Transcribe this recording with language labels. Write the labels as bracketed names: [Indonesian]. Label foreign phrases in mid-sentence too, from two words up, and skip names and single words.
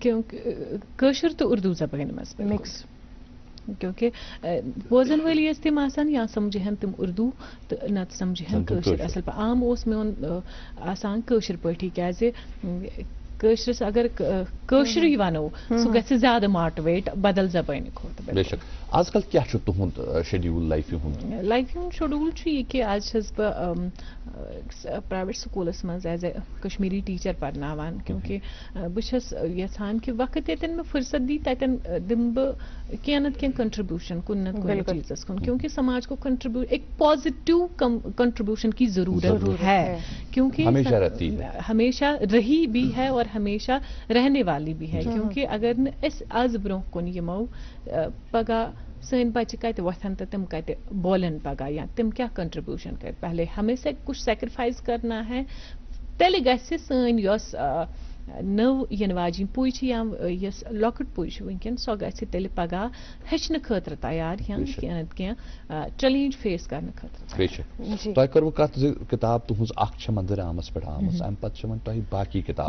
[Kashmiri] کٲشُر تہٕ اردوٗ زبٲنۍ منٛز مِکس کیونکہ بوزن وٲلی ٲسۍ تِم آسان یا سمجھہن تِم اردوٗ تہٕ نتہٕ سمجھہن کٲشُر اصل پٲٹھۍ عام اوس میون آسان کٲشِر پٲٹھی کیازِ کٲشرِس اگر کٲشرُے وَنو سُہ گژھِ زیادٕ ماٹِویٹ بدل زبٲنۍ کھۄتہٕ. بے شک. آج کل کیا چھُ تُہُنٛد شیڈیوٗل لایفہِ ہُنٛد؟ لایفہِ ہُنٛد شیڈوٗل چھُ یہِ کہِ آز چھَس بہٕ پرٛایویٹ سکوٗلَس منٛز [English] as a Kashmiri teacher [Kashmiri] پرناوان کیونکہِ بہٕ چھَس یژھان کہِ وقت ییٚتٮ۪ن مےٚ فرصت دی تَتٮ۪ن دِمہٕ بہٕ کینٛہہ نتہٕ کینٛہہ کنٹریبیوشن کُنہِ نتہٕ کُنہِ چیٖزس کُن کیونکہ [Urdu] سماج کو ایک پازیٹیو کنٹریبیوشن کی ضرورت ہے کیونکہ ہمیشہ رہی بھی ہے اور ہمیشہ رہنے والی بھی ہے [Kashmiri] کیونکہ اگر نہٕ أسۍ آز برونٛہہ کُن یِمو پگاہ سٲنۍ بچہِ کتہِ وۄتھن تہٕ تِم کتہِ بولن پگاہ یا تِم کیٛاہ کنٹریبیوشن کرِ [Urdu] پہلے ہمیں سے کچھ سیکریفائز کرنا ہے [Kashmiri] تیٚلہِ گژھِ سٲنۍ یۄس نٔو یِنہٕ واجیٚنۍ پُے چھِ یا یۄس لۄکٕٹ پُے چھِ وٕنکٮ۪ن سۄ گژھِ تیٚلہِ پگاہ ہیٚچھنہٕ خٲطرٕ تیار یا کینٛہہ نتہٕ کینٛہہ چیلینج فیس کرنہٕ خٲطرٕ. تۄہہِ کٔروٕ کتھ زِ کِتاب تُہٕنٛز اکھ چھےٚ مندرعامس پٮ۪ٹھ آمٕژ امہِ پتہٕ چھِ وۄنۍ تۄہہِ باقٕے کِتاب.